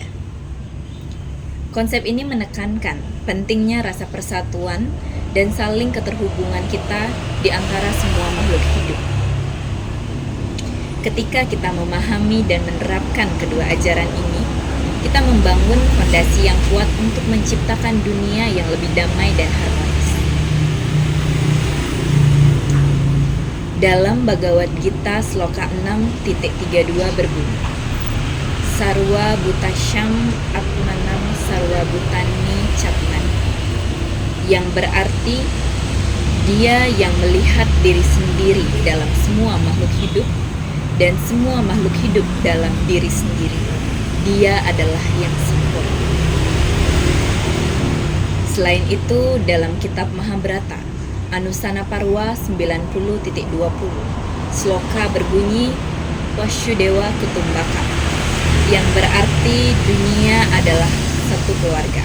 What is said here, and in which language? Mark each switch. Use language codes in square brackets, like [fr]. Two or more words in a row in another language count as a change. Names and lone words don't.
[id] Konsep ini menekankan pentingnya rasa persatuan dan saling keterhubungan kita di antara semua makhluk hidup. Ketika kita memahami dan menerapkan kedua ajaran ini, kita membangun fondasi yang kuat untuk menciptakan dunia yang lebih damai dan harmonis. Dalam Bhagavad Gita Sloka 6.32 berbunyi, [sa] सर्व भूतस्थम् आत्मानम् सर्व भूतानि चात्मनि, [id] yang berarti dia yang melihat diri sendiri dalam semua makhluk hidup dan semua makhluk hidup dalam diri sendiri. Dia adalah yang sempurna. Selain itu, dalam kitab Mahabharata, Anusana Parwa 90.20, sloka berbunyi [sa] वसुधैव कुटुम्बकम्, [id] yang berarti dunia adalah satu keluarga.